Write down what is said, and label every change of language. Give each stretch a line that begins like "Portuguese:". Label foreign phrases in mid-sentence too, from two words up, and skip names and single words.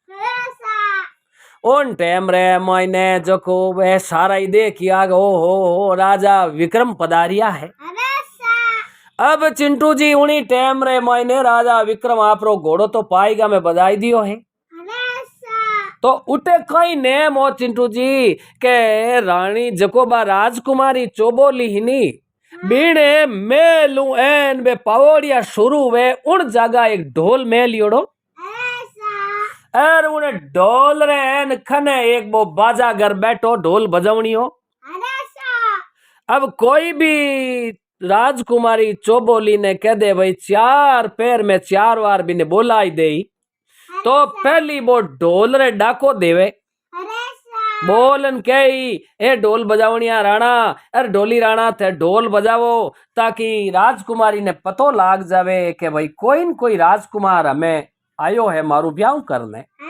Rajasthani: उन टाइम रे मैंने जो को वह सारा ही देखिया हो राजा विक्रम पधारिया है। अब चिंटू जी उन्हीं टाइम रे मैंने राजा विक्रम आपरो घोड़ो तो पाएगा मैं बधाई दियो है तो उठे कई नेम हो चिंटू जी के रानी जकोबा राजकुमारी चौबोली ही नी बीने मेलू एन बे पावड़िया शुरू वे उन जगह एक ढोल मेलियोड़ो और उन्हें ढोल रे एन खने एक वो बाजा घर बैठो ढोल बजावनी हो। अब कोई भी राजकुमारी चौबोली ने कह दे भाई चार पैर में चार बार भी ने बोलाई दे तो पहली वो ढोल रे डाको देवे बोलन कही ए ढोल बजावनिया राणा अरे ढोली राणा थे ढोल बजावो ताकि राजकुमारी ने पतो लाग जावे के भाई कोई न कोई राजकुमार हमें आयो है मारू ब्याह करने।